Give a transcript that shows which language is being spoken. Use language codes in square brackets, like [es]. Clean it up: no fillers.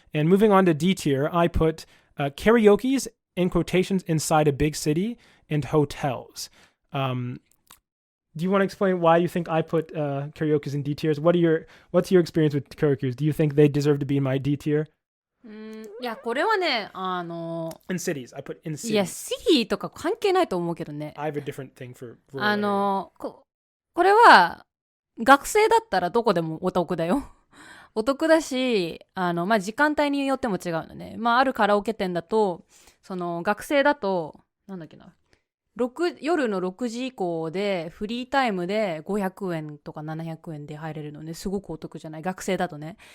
[en] And moving on to D tier, I put karaoke's in quotations inside a big city and hotels. Do you want to explain why you think I put karaoke's in D tiers? What's your experience with karaoke's? Do you think they deserve to be in my D tier? [ja] いや、これはね、 [en] in cities. I put in cities. [ja] いや、シティとか関係ないと思うけどね。 [en] I have a different thing for rural area. [ja] これは、学生だったらどこでもお得だよ。お得だし、まあ、時間帯によっても違うのね。まあ、あるカラオケ店だと、その、学生だと、なんだっけな。夜の6時以降でフリータイムで500円とか700円で入れるのね。すごくお得じゃない？学生だとね。